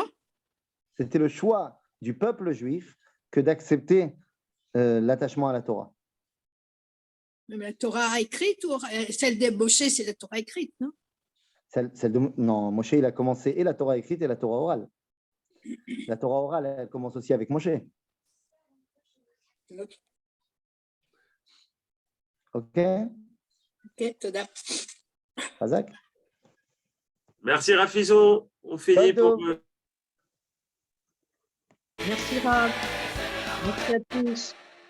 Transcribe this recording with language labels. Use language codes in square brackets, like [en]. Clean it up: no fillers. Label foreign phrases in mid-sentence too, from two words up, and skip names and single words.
[fr] C'était le choix du peuple juif que d'accepter l'attachement à la Torah. Mais la Torah écrite ou celle de Moshe, c'est la Torah écrite, non? Non, Moshe, il a commencé et la Torah écrite et la Torah orale. La Torah orale, elle commence aussi avec Moshe. OK? Ok, Toda. Hazak? Merci Rafizon. On finit Pardon. pour. Merci Rav. Merci à tous.